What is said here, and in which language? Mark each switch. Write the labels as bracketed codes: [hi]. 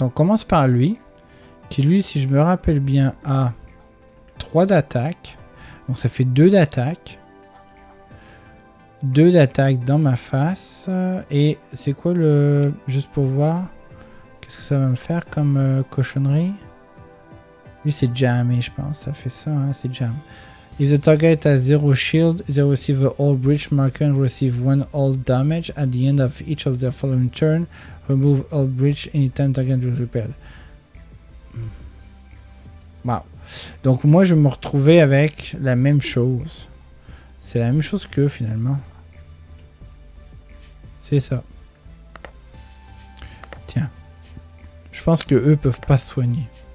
[fr] On commence par lui, qui lui, si je me rappelle bien, a 3 d'attaque. Donc ça fait 2 d'attaque. 2 d'attaque dans ma face. Et c'est quoi le... Juste pour voir. Qu'est-ce que ça va me faire comme cochonnerie? Lui, c'est jammer, je pense. Ça fait ça, hein, c'est jam. [en] If the target has 0 shield, they receive a all breach marker and receive 1 all damage at the end of each of their following turn. Remove all breach anytime target is repaired. Wow. [fr] Donc moi je me retrouvais avec la même chose. C'est la même chose qu'eux finalement. C'est ça. Tiens. Je pense que eux peuvent pas se soigner.